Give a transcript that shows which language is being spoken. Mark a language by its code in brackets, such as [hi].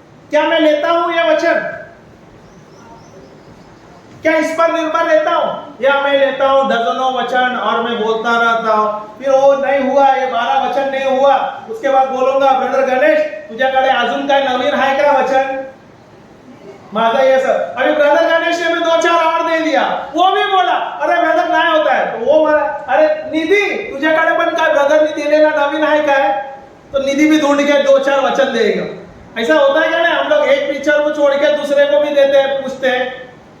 [hi] क्या मैं लेता हूं यह वचन? क्या इस पर निर्भर रहता हूं, या मैं लेता हूं दर्जनों वचन और मैं बोलता रहता हूं, फिर वो नहीं हुआ, ये 12 वचन नहीं हुआ, उसके बाद बोलूंगा ब्रदर गणेश [mr] तुझ्याकडे अजून काय नवीन आहे का वचन? [hi] माझा ये सब अभी ब्रदर गणेश ने भी 2-4 और दे दिया, वो भी बोला अरे ब्रदर नाही होता है, तो वो बोला [mr] अरे निधी तुझ्याकडे पण काय ब्रदर ने दिलेला नवीन आहे काय? [hi] तो निधी भी ढूंढ के 2-4 वचन देगा। ऐसा होता है क्या? ना हम लोग एक टीचर को छोड़ के दूसरे को भी देते हैं, पूछते हैं।